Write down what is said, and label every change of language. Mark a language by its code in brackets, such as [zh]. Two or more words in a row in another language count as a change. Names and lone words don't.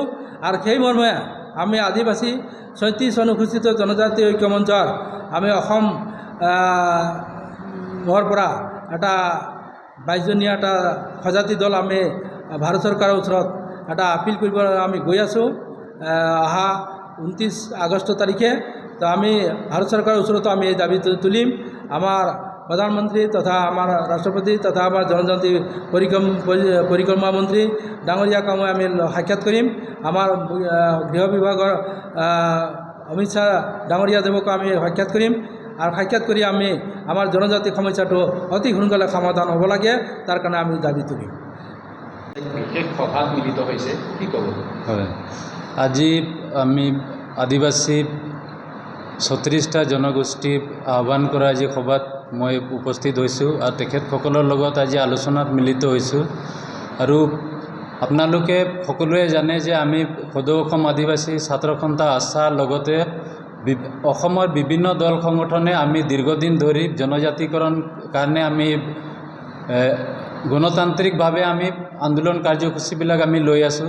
[as] আৰু সেই মৰ্মে আমি আদিবাসী 37 অনুসূচিত জনজাতি ঐক্য মঞ্চৰ আমি অসমৰ পৰা এটা 22জনীয়া এটা সজাতি দল আমি ভাৰত চৰকাৰৰ ওচৰত এটা আপিল কৰিব আমি গৈ আছোঁ অহা 29 আগষ্ট তাৰিখে। তো আমি ভাৰত চৰকাৰৰ ওচৰতো আমি এই দাবী তুলিম। আমাৰ প্ৰধানমন্ত্ৰী তথা আমাৰ ৰাষ্ট্ৰপতি তথা আমাৰ জনজাতি পৰিক্ৰমা মন্ত্ৰী ডাঙৰীয়াক আম সাক্ষাৎ কৰিম। আমাৰ গৃহ বিভাগৰ অমিত শাহ ডাঙৰীয়া দেৱক আম সাক্ষাৎ কৰিম আৰু সাক্ষাৎ কৰি আম আমাৰ জনজাতি সমস্যাটো অতি সোনকালে সমাধান হ'ব লাগে তাৰ কাৰণে আম দাবী তুলিম। আজি আমি আদিবাসী 36টা জনগোষ্ঠী আহ্বান কৰা আজি সভাত মই উপস্থিত হৈছোঁ আৰু তেখেতসকলৰ লগত আজি আলোচনাত মিলিত হৈছোঁ। আৰু আপোনালোকে সকলোৱে জানে যে আমি সদৌ অসম আদিবাসী ছাত্ৰ সন্থা আশাৰ লগতে অসমৰ বিভিন্ন দল সংগঠনে আমি দীৰ্ঘদিন ধৰি জনজাতিকৰণ কাৰণে আমি গণতান্ত্ৰিকভাৱে আমি আন্দোলন কাৰ্যসূচীবিলাক আমি লৈ আছোঁ।